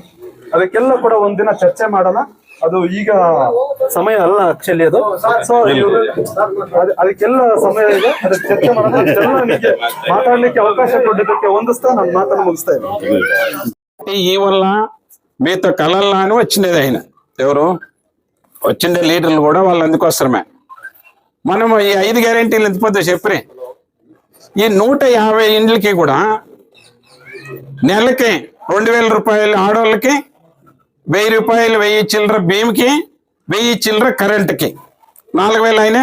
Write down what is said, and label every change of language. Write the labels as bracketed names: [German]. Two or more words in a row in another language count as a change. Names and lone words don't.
[Kannada] ಅದಕ್ಕೆಲ್ಲ ಕೂಡ ಒಂದಿನ ಚರ್ಚೆ ಮಾಡೋಣ. ಅದು ಈಗ ಸಮಯ ಅಲ್ಲ ಆಕ್ಚುಲಿ ಅದು. ಸೊ ಅದಕ್ಕೆಲ್ಲ ಸಮಯ ಇದೆ, ಅದಕ್ಕೆ ಚರ್ಚೆ ಮಾಡೋಣ. ನನಗೆ ಮಾತಾಡ್ಲಿಕ್ಕೆ ಅವಕಾಶ ಕೊಟ್ಟಿದ್ದಕ್ಕೆ ಹೊಂದಿಸ್ತಾ ನನ್ನ ಮಾತನ್ನು ಮುಗಿಸ್ತಾ ಇದ್ದೀನಿ. ಇವೆಲ್ಲ [Telugu] మీతో కలల్లా అని వచ్చిండేది ఆయన. ఎవరు వచ్చిండే లీడర్లు కూడా వాళ్ళు అందుకోసమే. మనం ఈ 5 గ్యారెంటీలు ఎంతపోతే చెప్పి ఈ 150 ఇండ్లకి కూడా నెలకి 2000 రూపాయలు ఆడవాళ్ళకి, 1000 రూపాయలు, 1000 చిల్లర బియ్యంకి, 1000 చిల్లర కరెంటుకి, 4000 అయినా.